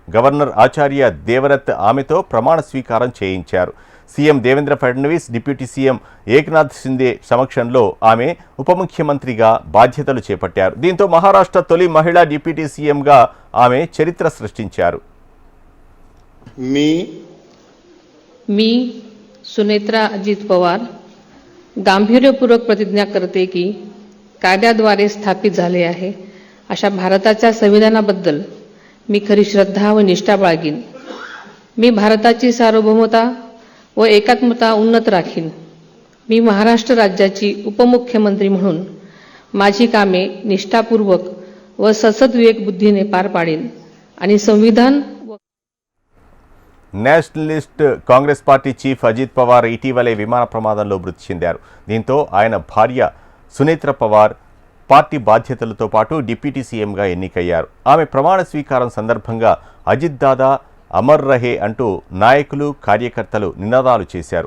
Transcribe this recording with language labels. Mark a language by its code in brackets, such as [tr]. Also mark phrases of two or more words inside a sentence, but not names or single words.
[te] గవర్నర్ ఆచార్య దేవరత్ ఆమెతో ప్రమాణ స్వీకారం చేయించారు. సీఎం దేవేంద్ర ఫడ్నవీస్, డిప్యూటీ సీఎం ఏక్నాథ్ షిందే సమక్షంలో ఆమె ఉప ముఖ్యమంత్రిగా బాధ్యతలు చేపట్టారు. దీంతో మహారాష్ట్ర తొలి మహిళా డిప్యూటీ సీఎంగా ఆమె చరిత్ర సృష్టించారు. [mr] मी सुनेत्रा अजित पवार गांभीर्यपूर्वक प्रतिज्ञा करते की कायद्याद्वारे स्थापित झाले आहे अशा भारताच्या संविधानाबद्दल मी खरी श्रद्धा व निष्ठा बाळगीन. मी भारताची सार्वभौमता व एकात्मता उन्नत राखीन. मी महाराष्ट्र राज्याची उपमुख्यमंत्री म्हणून माझी कामे निष्ठापूर्वक व ससद्विवेक बुद्धीने पार पाडेन आणि संविधान [te] నేషనలిస్ట్ కాంగ్రెస్ పార్టీ చీఫ్ అజిత్ పవార్ ఇటీవలే విమాన ప్రమాదంలో మృతి చెందారు. దీంతో ఆయన భార్య సునేత్ర పవార్ పార్టీ బాధ్యతలతో పాటు డిప్యూటీ సీఎంగా ఎన్నికయ్యారు. ఆమె ప్రమాణ స్వీకారం సందర్భంగా అజిత్ దాదా, [hi] अमर रहे [te] అంటూ నాయకులు, కార్యకర్తలు నినాదాలు చేశారు.